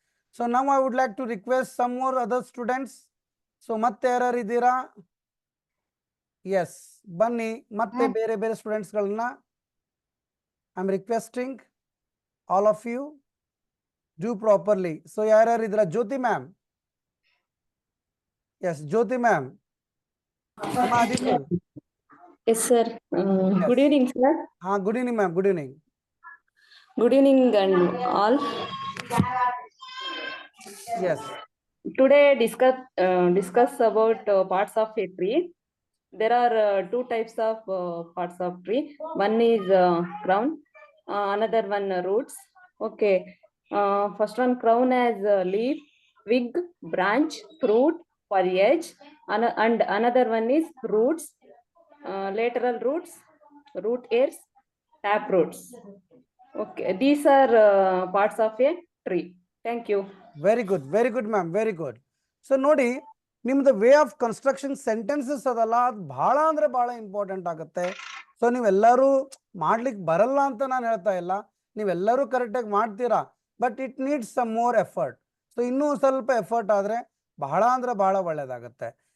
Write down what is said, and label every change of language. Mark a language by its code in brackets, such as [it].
[en] So now I would like to request some more other students. [kn] So ಮತ್ತೆ ಯಾರು ಇದ್ದೀರಾ? S, ಬನ್ನಿ ಮತ್ತೆ ಬೇರೆ ಸ್ಟೂಡೆಂಟ್ಸ್ ಗಳನ್ನ [en] I am requesting all of you do properly. [kn] So ಯಾರ್ಯಾರು ಇದ್ದೀರಾ? ಜ್ಯೋತಿ ma'am. [en] Yes, Jyothi ma'am. Yes, sir. Good evening, sir. Good evening, ma'am. Good evening. Good evening, and all. Yes. Today, discuss about parts of a tree. There are two types of parts of tree. One is crown, another one roots. Okay. First one, crown has leaf, twig, branch, fruit, foliage, and another one is roots. Lateral roots, root hairs, tap roots. Okay, these are parts of a tree. Thank you. Very good, ma'am. Very good. [kn] So ನೋಡಿ, ನಿಮ್ದು [en] way of construction sentences [kn] ಅದಲ್ಲ, ಅದು ಬಹಳ ಅಂದ್ರೆ ಬಹಳ important ಆಗುತ್ತೆ. So ನೀವೆಲ್ಲರೂ ಮಾಡ್ಲಿಕ್ಕೆ ಬರಲ್ಲ ಅಂತ ನಾನು ಹೇಳ್ತಾ ಇಲ್ಲ, ನೀವೆಲ್ಲರೂ ಕರೆಕ್ಟಾಗಿ ಮಾಡ್ತೀರಾ. [en] But it needs some more effort. [kn] So ಇನ್ನೂ ಸ್ವಲ್ಪ ಎಫರ್ಟ್ ಆದ್ರೆ ಬಹಳ ಅಂದ್ರೆ ಬಹಳ ಒಳ್ಳೇದಾಗತ್ತೆ.